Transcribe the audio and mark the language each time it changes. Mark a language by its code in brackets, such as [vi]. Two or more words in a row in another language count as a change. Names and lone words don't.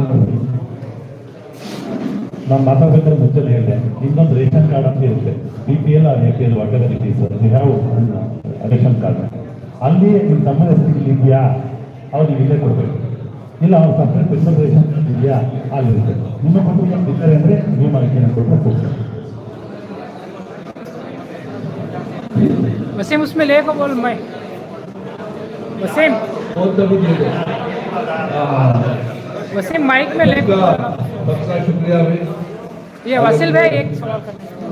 [kn] ನಾನು ಮಾತಾಡ್ಬೇಕಾದ್ರೆ ಮುಂಚೆ ಹೇಳಿದೆ, ಇನ್ನೊಂದು [en] ration card [kn] ಅಂತ ಇರುತ್ತೆ, BPL ಆರ್ APL [en] whatever it is, ration card. [kn] ಅಲ್ಲಿ ನಿಮ್ಮ ತಮ್ಮನ ಹೆಸರು ಇದೆಯಾ, ಅವ್ರಿಗೆ ಇಲ್ಲೇ ಕೊಡಬೇಕು. ಇಲ್ಲ ಅವ್ರು [en] separate special ration card [kn] ಇದೆಯಾ, ಅಲ್ಲಿರುತ್ತೆ. ನಿಮ್ಮ ಕುಟುಂಬ ಇದ್ದಾರೆ ಅಂದರೆ ನೀವು ಮಾಹಿತಿಯನ್ನು ಕೊಟ್ಟರೆ ಕೊಡ್ತಾರೆ. [hi] वसीम उसमें लेको बोल मैं वसीम वसीम माइक में लेको। सबका शुक्रिया भाई। ये वसील भाई एक सवाल करना